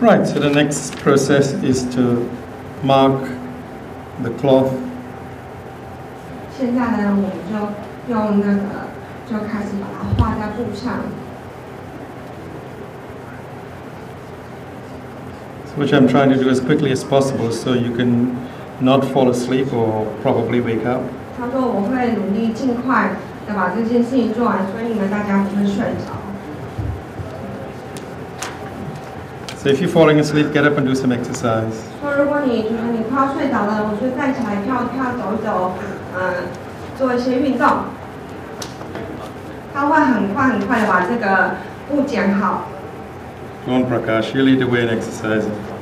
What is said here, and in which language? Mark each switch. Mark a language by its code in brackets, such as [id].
[en] Right, so the next process is to mark the cloth. [zh] 现在呢，我们就用那个就开始把它画在布上。 [en] Which I'm trying to do as quickly as possible so you can not fall asleep or probably wake up. [zh] 他说我会努力尽快的把这件事情做完，所以你们大家不会睡着。 [en] So if you're falling asleep, get up and do some exercise. [zh] 说如果你觉得你快要睡着了，我就站起来跳跳走走，做一些运动。他会很快的把这个布剪好。 [en] Go on, Prakash, you lead the way in exercising.